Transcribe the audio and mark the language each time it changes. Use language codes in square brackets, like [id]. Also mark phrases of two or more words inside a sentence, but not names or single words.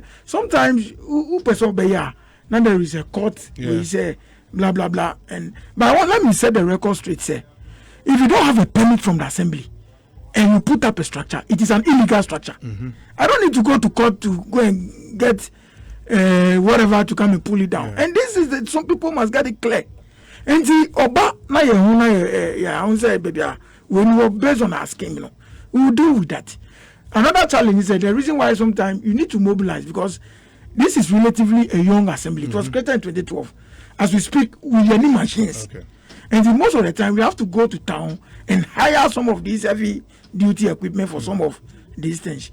[en] Sometimes who person be here. Now there is a court where you say blah blah blah, but let me set the record straight. Say, if you don't have a permit from the assembly and you put up a structure, it is an illegal structure. I don't need to go to court to go and get whatever to come and pull it down. And this is some people must get it clear. And the Oba na ye baby, when we are based on our scheme, you know, we will deal with that. Another challenge is that the reason why sometimes you need to mobilize because this is relatively a young assembly. It was created in 2012. As we speak, we need machines. Okay. And most of the time, we have to go to town and hire some of these heavy duty equipment for some of these things.